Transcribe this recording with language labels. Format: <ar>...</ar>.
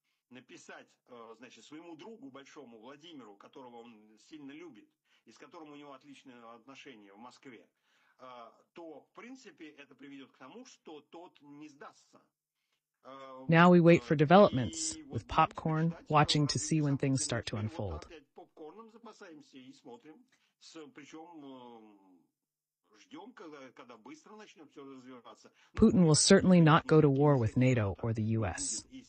<ru>Написать, значит, своему другу большому Владимиру, которого он сильно любит, и с которым у него отличные отношения в Москве, то, в принципе, это приведет к тому, что тот не сдастся.</ru> <en>Now we wait for developments, with popcorn, watching to see when things start to unfold.</en> <ru>Попкорном запасаемся и смотрим, причем ждем, когда быстро начнет все развиваться.</ru> <en>Putin will certainly not go to war with NATO or the U.S.</en>